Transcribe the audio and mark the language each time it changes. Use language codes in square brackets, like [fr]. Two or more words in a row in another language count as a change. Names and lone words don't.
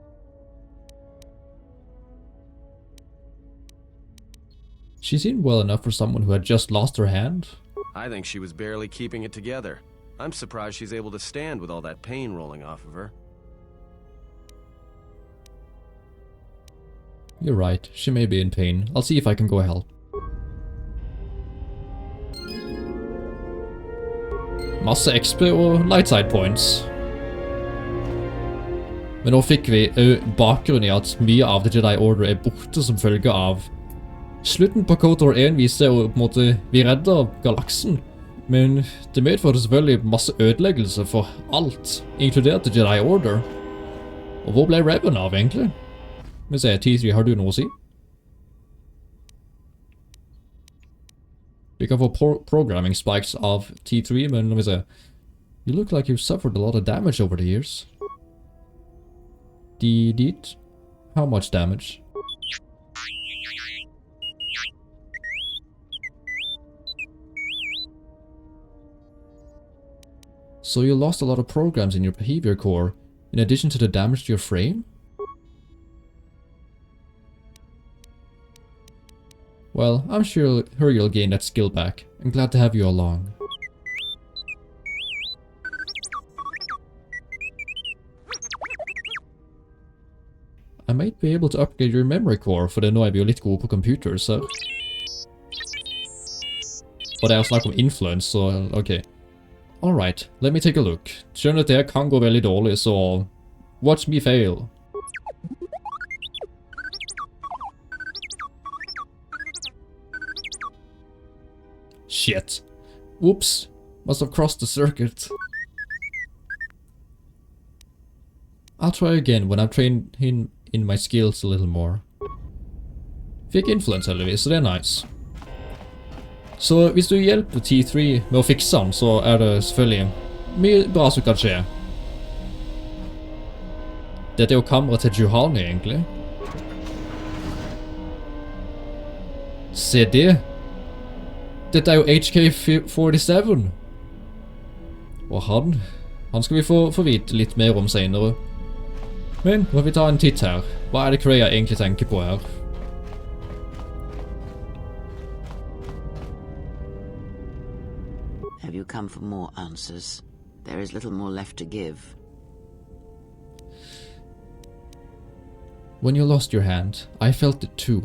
[en] She seemed well enough for someone who had just lost her hand. I think she was barely keeping it together. I'm surprised she's able to stand with all that pain rolling off of her. You're right, she may be in pain. I'll see if I can go help. [no] Masse XP og [en] lightside points. [no] Men nå fikk vi bakgrunn i at mye av The Jedi Order er borte som følge av slutten på Kotor 1 viser jo på en måte vi redder galaksen, men det medførte selvfølgelig masse ødeleggelse for alt, inkludert The Jedi Order. Og hvor ble Revan av egentlig? Men se, T3, har du noe å si? Vi kan få [en] programming spikes [no] av T3, men la meg se. [en] You look like you've suffered a lot of damage over the years. Dit? How much damage? So you lost a lot of programs in your behavior core, in addition to the damage to your frame? Well, I'm sure you'll gain that skill back. I'm glad to have you along. I might be able to upgrade your memory core, [no] for nå er vi jo litt gode på computer, så... Og det er snakk om influence, så ok. [en] Alright, let me take a look. [no] Skjønner at det kan gå veldig dårlig, så... [en] Watch me fail. Shit. Whoops. Must have crossed the circuit. I'll try again when I've trained in my skills a little more. [no] Fikk influence heldigvis, så det er nice. Så hvis du hjelper T3 med å fikse den, så er det selvfølgelig mye bra som kan skje. Dette er jo kamera til Juhani egentlig. Se det! Dette er jo HK-47. Og han skal vi få vite litt mer om senere. Men må vi ta en titt her. Hva er det Kreia egentlig tenker på her? [en] Have you come for more answers? There is little more left to give. When you lost your hand, I felt it too.